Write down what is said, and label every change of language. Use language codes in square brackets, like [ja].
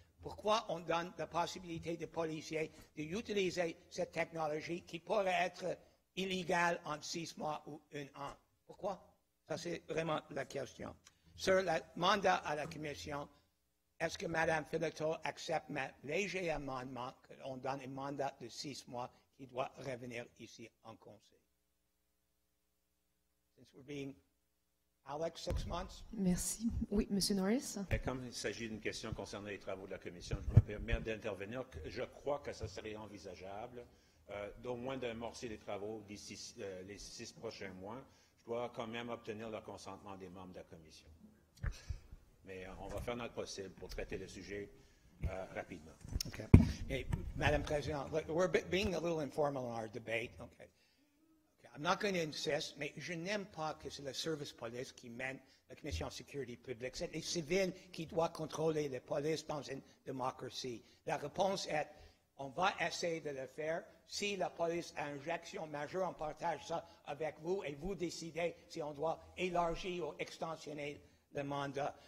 [fr] Pourquoi on donne la possibilité aux policiers d'utiliser cette technologie qui pourrait être illégale en 6 mois ou 1 an? Pourquoi? Ça, c'est vraiment la question. Sur le mandat à la Commission, est-ce que Mme Philotteau accepte mon léger amendement qu'on donne un mandat de 6 mois qui doit revenir ici en Conseil? [en] Since we're being Alex, 6 months? [fr] Merci. Oui, M. Norris? Comme il s'agit d'une question concernant les travaux de la Commission, je me permets d'intervenir. Je crois que ça serait envisageable d'au moins d'amorcer les travaux d'ici les 6 prochains mois. Je dois quand même obtenir le consentement des membres de la Commission. Mais on va faire notre possible pour traiter le sujet rapidement. [en] Okay. Hey, Madam President, we're being a little informal in our debate. Okay. I'm not going to insist, [fr] mais je n'aime pas que c'est le service police qui mène la Commission de sécurité publique. C'est les civils qui doivent contrôler la police dans une démocratie. La réponse est, on va essayer de le faire. Si la police a une injection majeure, on partage ça avec vous et vous décidez si on doit élargir ou extensionner le mandat.